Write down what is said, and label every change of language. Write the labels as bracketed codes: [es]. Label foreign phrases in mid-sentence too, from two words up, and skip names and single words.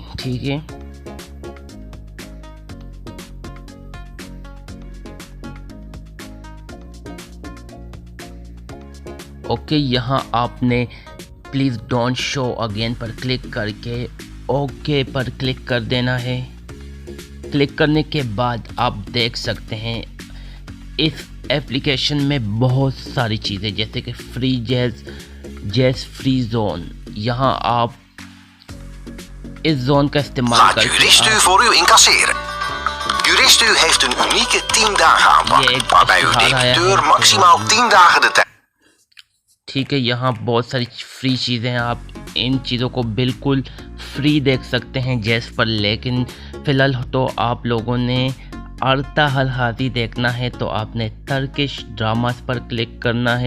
[hi] ठीक है, ओके यहाँ आपने [en] please don't show again [hi] पर क्लिक करके ओके पर क्लिक कर देना है। क्लिक करने के बाद आप देख सकते हैं इस एप्लीकेशन में बहुत सारी चीज़ें, जैसे कि [en] free jazz free zone. [hi] यहाँ आप इस जोन का इस्तेमाल करके [nl] Juristu heeft een unieke 10 dagen aanpak, waarbij uw debiteur maximaal 10 dagen de tijd. [hi] ठीक है, यहाँ बहुत सारी फ्री चीज़ें हैं। आप इन चीज़ों को बिल्कुल फ्री देख सकते हैं जैस पर, लेकिन फ़िलहाल तो आप लोगों ने अर्तहल हाजी देखना है तो आपने [en] Turkish dramas [hi] पर क्लिक करना है।